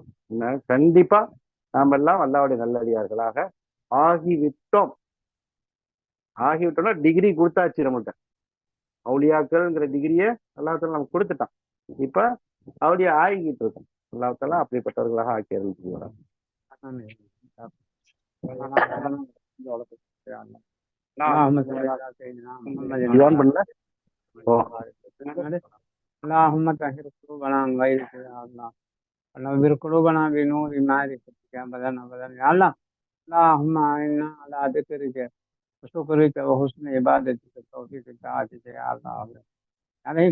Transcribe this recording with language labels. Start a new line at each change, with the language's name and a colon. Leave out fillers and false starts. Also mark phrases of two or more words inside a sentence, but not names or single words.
Tamil: கண்டிப்பா நாம எல்லாம் அல்லாஹ்வுடைய நல்லடியார்களாக ஆகிவிட்டோம்னா டிகிரி கொடுத்தாச்சு நம்மள்கிட்ட. அவுலியாக்கள்ங்கிற டிகிரியை அல்லாஹ் நமக்கு கொடுத்துட்டான். இப்ப அப்படியே ஆகிக்கிட்டு இருக்கும். அல்லாஹ் அப்படிப்பட்டவர்களாக ஆக்கி அருள் புரிவாராக.
Arabic: اللهم صل على سيدنا محمد
Tamil: ஜியான் பண்ணல. ஓ
Arabic: اللهم طهر قلوبنا عن غيرك يا الله ونور قلوبنا بنور معرفتك ابدا ابدا يا الله. اللهم انا على ذكرك وشكرك وحسن عبادتك وتوفيق طاعتك يا الله عليك.